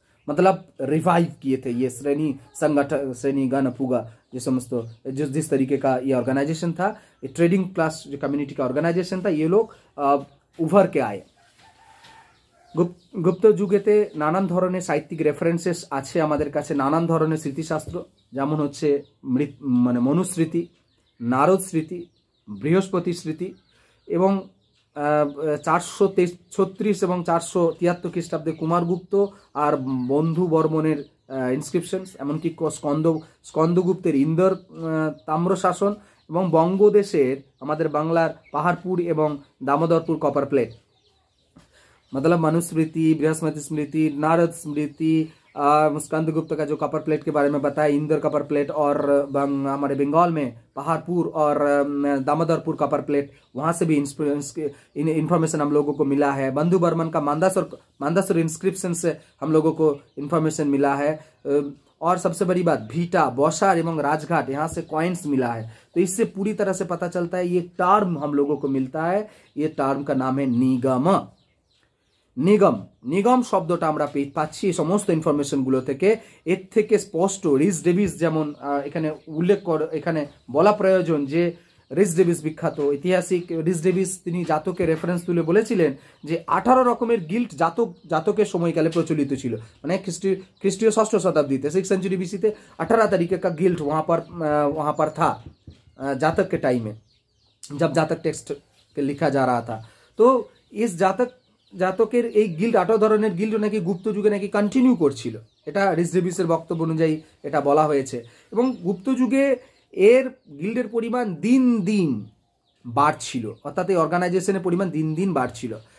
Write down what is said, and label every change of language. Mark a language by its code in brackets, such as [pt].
[hi] मतलब रिवाइव किए थे ये श्रेणी गण पुगा जो समस्त जिस तरीके का ये ऑर्गेनाइजेशन था, ये ट्रेडिंग क्लास जो कम्युनिटी का ऑर्गेनाइजेशन था, ये लोग उभर के आए। [bn] गुप्त যুগেতে নানান ধরনের সাহিত্যিক রেফারেন্সেস আছে আমাদের কাছে, নানান ধরনের স্মৃতিশাস্ত্র, যেমন হচ্ছে মানে মনুস্মৃতি, নারদ স্মৃতি, বৃহস্পতি স্মৃতি, এবং 436 এবং 473 খ্রিস্টাব্দে কুমারগুপ্ত আর বন্ধু বর্মনের ইনস্ক্রিপশনস, এমনকি স্কন্দগুপ্তের ইন্দোর তাম্রশাসন, এবং বঙ্গদেশের আমাদের বাংলার পাহাড়পুর এবং দামোদরপুর कॉपर प्लेट। [hi] मतलब मनुस्मृति, बृहस्पति स्मृति, नारद स्मृति, स्कंदगुप्त का जो कॉपर प्लेट के बारे में बताया, इंदौर कॉपर प्लेट, और हमारे बंगाल में पहाड़पुर और दामोदरपुर कॉपर प्लेट, वहाँ से भी इंफॉर्मेशन हम लोगों को मिला है। बंधु बर्मन का मांदासुर इंस्क्रिप्शन से हम लोगों को इंफॉर्मेशन मिला है। और सबसे बड़ी बात, भीटा, बौसार एवं राजघाट, यहाँ से कॉइन्स मिला है। तो इससे पूरी तरह से पता चलता है, ये टर्म हम लोगों को मिलता है, ये टर्म का नाम है निगम। [bn] নিগম শব্দটা আমরা পাচ্ছি এই সমস্ত ইনফরমেশনগুলো থেকে। এর থেকে স্পষ্ট রিস ডেভিস, যেমন এখানে এখানে বলা প্রয়োজন যে রিস ডেভিস বিখ্যাত ঐতিহাসিক রিস ডেভিস, তিনি জাতকের রেফারেন্স তুলে বলেছিলেন যে 18 রকমের গিল্ড জাতকের সময়কালে প্রচলিত ছিল। মানে খ্রিস্টীয় 6ষ্ঠ শতাব্দীতে [hi] 6th सेंचुरी बीसी 18 तरीके का गिल्ड वहाँ पर था जातक के टाइम में, जब जातक टेक्स्ट लिखा जा रहा था। तो इस [bn] জাতকের এই গিল্ড 18 ধরনের গিল্ড নাকি গুপ্ত যুগে নাকি কন্টিনিউ করছিল, এটা রিস ডেভিসের বক্তব্য অনুযায়ী এটা বলা হয়েছে। এবং গুপ্ত যুগে এর গিল্ডের পরিমাণ দিন দিন বাড়ছিল, অর্থাৎ এই অর্গানাইজেশনের পরিমাণ দিন দিন বাড়ছিল।